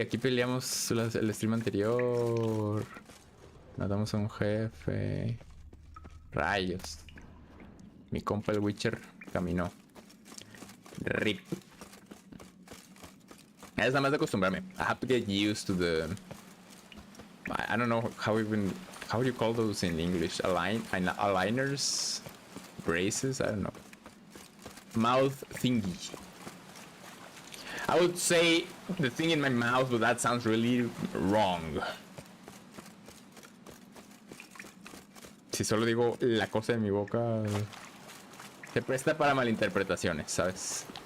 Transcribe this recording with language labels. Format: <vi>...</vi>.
<es>Aquí peleamos el stream anterior. Matamos a un jefe. Rayos. Mi compa el Witcher caminó. RIP. Es nada más de acostumbrarme.</es> <en>I have to get used to the... I don't know how do you call those in English? Aligners? Braces? I don't know. Mouth thingy. I would say the thing in my mouth, but that sounds really wrong.</en> <es>Si solo digo la cosa en mi boca, se presta para malinterpretaciones, ¿sabes?</es>